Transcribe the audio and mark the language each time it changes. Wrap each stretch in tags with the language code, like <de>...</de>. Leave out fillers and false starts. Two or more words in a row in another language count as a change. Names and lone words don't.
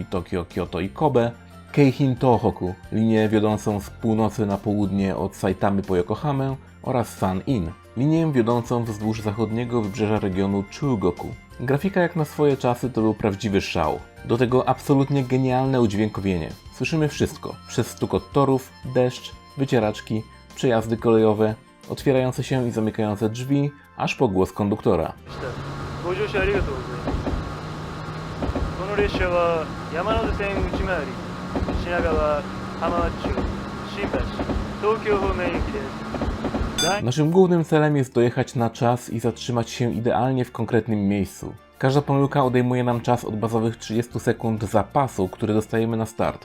<pl>Tokio, Kyoto i Kobe, Keihin Tōhoku, linię wiodącą z północy na południe od Saitamy po Yokohamę oraz San-in, linię wiodącą wzdłuż zachodniego wybrzeża regionu Chugoku. Grafika jak na swoje czasy to był prawdziwy szał. Do tego absolutnie genialne udźwiękowienie. Słyszymy wszystko, przez stukot torów, deszcz, wycieraczki, przejazdy kolejowe, otwierające się i zamykające drzwi, aż po głos konduktora.</pl> <ja>ご乗車ありがとうございます。この列車は山手線内回り、品川、浜松町、新橋、東京方面行きです。</ja> <pl>Naszym głównym celem jest dojechać na czas i zatrzymać się idealnie w konkretnym miejscu. Każda pomyłka odejmuje nam czas od bazowych 30 sekund zapasu, który dostajemy na start.</pl>